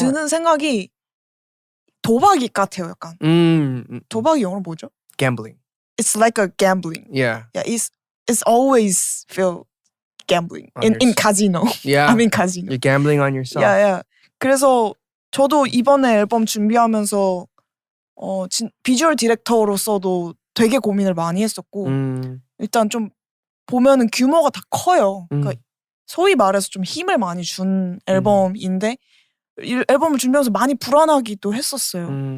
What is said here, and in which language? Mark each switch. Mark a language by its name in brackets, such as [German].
[Korean] 드는 생각이 도박이 같아요. 약간. 도박이 영어로 뭐죠? [English] Gambling. It's like a gambling. Yeah. Yeah, it's always feel gambling On in yourself. casino. Yeah. I'm in casino. You're gambling on yourself. Yeah. [Korean] 그래서 저도 이번에 앨범 준비하면서 비주얼 디렉터로서도 되게 고민을 많이 했었고 일단 좀 보면은 규모가 다 커요. 그러니까 소위 말해서 좀 힘을 많이 준 앨범인데 이 앨범을 준비하면서 많이 불안하기도 했었어요.